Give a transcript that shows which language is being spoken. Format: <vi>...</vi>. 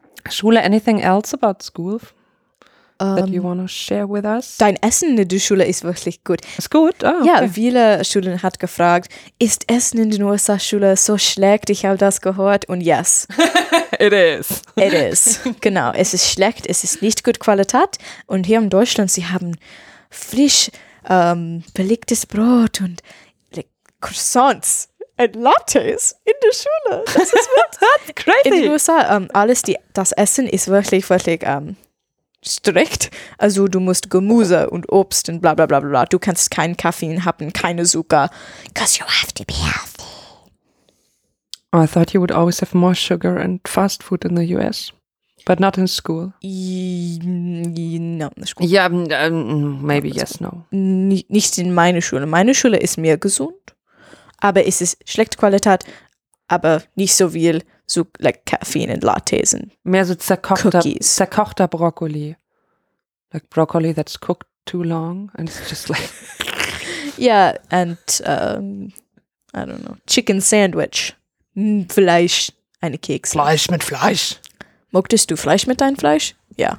<en>Schule, anything else about school that you want to share with us?</en> <de>Dein Essen in der Schule ist wirklich gut. Ist gut? Oh, okay. Ja, viele Schulen hat gefragt, ist Essen in der USA-Schule so schlecht? Ich habe das gehört und yes.</de> <en>It is. It is,</en> <de>genau. Es ist schlecht, es ist nicht gut Qualität. Und hier in Deutschland, sie haben frisch belegtes Brot und Croissants und Lattes in der Schule. Das ist wirklich</de> <en>crazy.</en> <de>In den USA, alles, das Essen ist wirklich, wirklich strikt. Also du musst Gemüse und Obst und bla bla bla bla. Du kannst keinen Kaffee haben, keine Zucker.</de> <en>Because you have to be healthy. I thought you would always have more sugar and fast food in the US. But not in school. Not in the school. Yeah, maybe yes, no.</en> <de>Nicht in meiner Schule. Meine Schule ist mehr gesund. Aber es ist schlechte Qualität, aber nicht so viel so like Kaffee und Lattes und mehr so zerkochter Brokkoli.</de> <en>Like Brokkoli that's cooked too long and it's just like... Yeah, and I don't know, chicken sandwich.</en> <de>Fleisch, eine Kekse. Fleisch mit Fleisch. Mögtest du Fleisch mit deinem Fleisch? Ja.</de>